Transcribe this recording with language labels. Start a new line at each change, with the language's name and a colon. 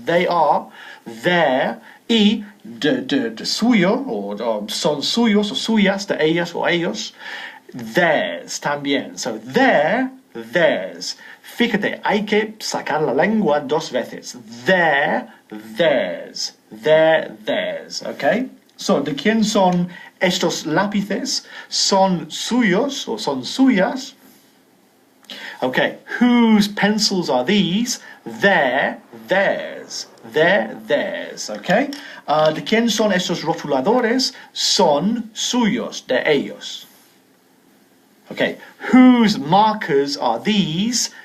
English: They are, their,
Spanish: y de suyo, o son suyos o suyas, de ellas o ellos, theirs también.
English: So, their, theirs.
Spanish: Fíjate, hay que sacar la lengua dos veces.
English: Their, theirs. Their, theirs.
Spanish: ¿Ok? So, ¿de quién son estos lápices? ¿Son suyos o son suyas?
English: Okay, whose pencils are these? They're theirs. They're theirs. Okay.
Spanish: ¿De quién son estos rotuladores? Son suyos, de ellos.
English: Okay, whose markers are these?